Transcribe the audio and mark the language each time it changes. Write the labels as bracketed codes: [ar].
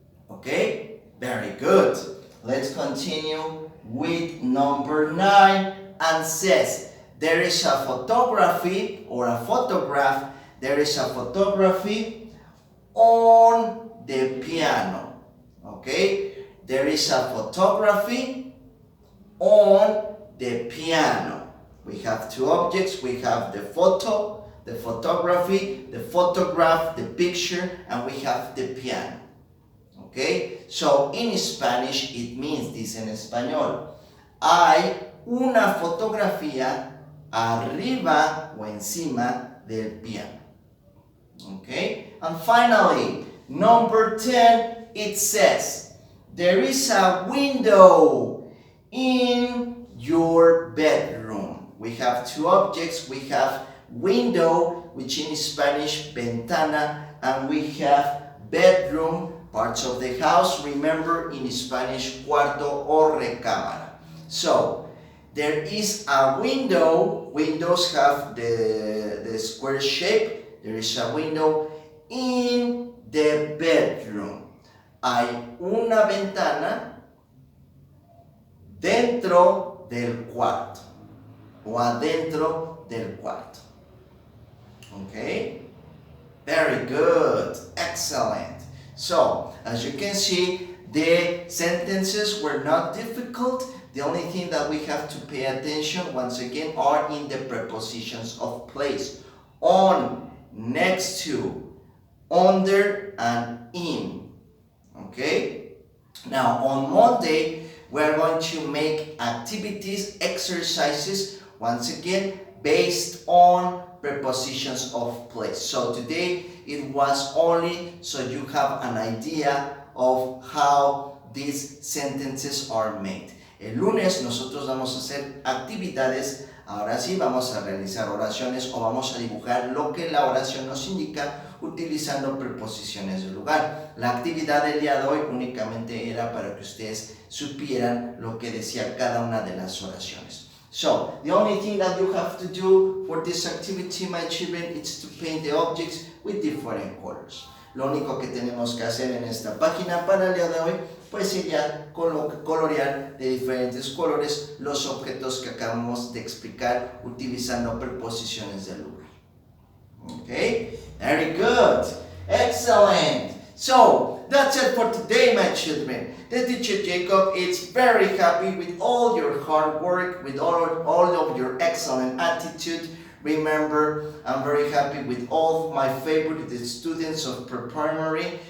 [en] Okay? Very good. Let's continue with number 9 and says, there is a photography or a photograph. There is a photography on the piano. Okay? There is a photography on the piano. We have two objects. We have the photo, the photography, the photograph, the picture, and we have the piano. Okay? So in Spanish it means this [es] en español. Hay una fotografía arriba o encima del piano. [en] Okay? And finally, number 10, it says, there is a window in your bedroom. We have two objects. We have window, which in Spanish, ventana, and we have bedroom, parts of the house. Remember, in Spanish, [es] cuarto o recámara. [en] So, there is a window. Windows have the square shape. There is a window in the bedroom. [es] Hay una ventana dentro del cuarto o adentro del cuarto. [en] Okay? Very good. Excellent. So, as you can see, the sentences were not difficult. The only thing that we have to pay attention, once again, are in the prepositions of place. On, next to, under, and in. Okay? Now, on Monday, we are going to make activities, exercises, once again, based on prepositions of place. So today, it was only so you have an idea of how these sentences are made. [es] El lunes nosotros vamos a hacer actividades. Ahora sí vamos a realizar oraciones o vamos a dibujar lo que la oración nos indica utilizando preposiciones de lugar. La actividad del día de hoy únicamente era para que ustedes supieran lo que decía cada una de las oraciones. [en] So, the only thing that you have to do for this activity, my children, is to paint the objects with different colors. [es] Lo único que tenemos que hacer en esta página para el día de hoy, pues sería colorear de diferentes colores los objetos que acabamos de explicar utilizando preposiciones del lugar. [en] Okay, very good, excellent. So that's it for today, my children. The teacher Jacob is very happy with all your hard work, with all of your excellent attitude. Remember, I'm very happy with all of my favorite students of pre-primary.